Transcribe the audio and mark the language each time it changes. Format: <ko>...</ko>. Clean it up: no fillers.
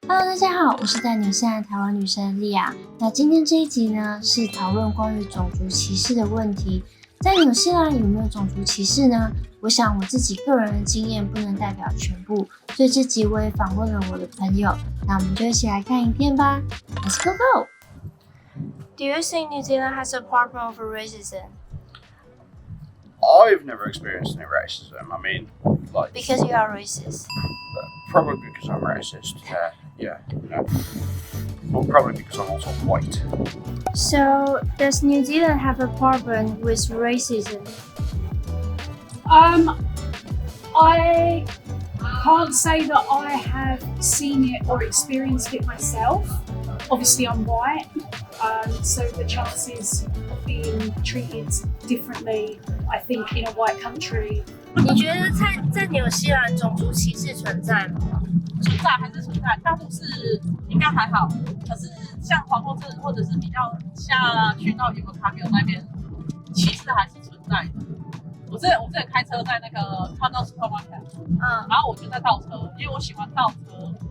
<zh>Hello， 大家好，我是在纽西兰台湾女生莉亚。那今天这一集呢，是讨论关于种族歧视的问题。在纽西兰有没有种族歧视呢？我想我自己个人的经验不能代表全部，所以这集我也访问了我的朋友。那我们就一起来看影片吧。</zh> <en>Let's go! Do you think New Zealand has a problem of racism? I've never experienced any racism. I mean, like Because you are racist. probably because I'm racist. Yeah. Well, probably because I'm also white. So, does New Zealand have a problem with racism? I can't say that I have seen it or experienced it myself. Obviously, I'm white, so the chances of being treated differently, I think, in a white country.</en> <zh>你觉得在纽西兰种族歧视存在吗？存在还是存在，大都市应该还好。可是像皇后镇或者是比较下去到伊文卡米尔那边，歧视还是存在的。我之前开车在那个看到 supermarket， 然后我就在倒车，因为我喜欢倒车。</zh>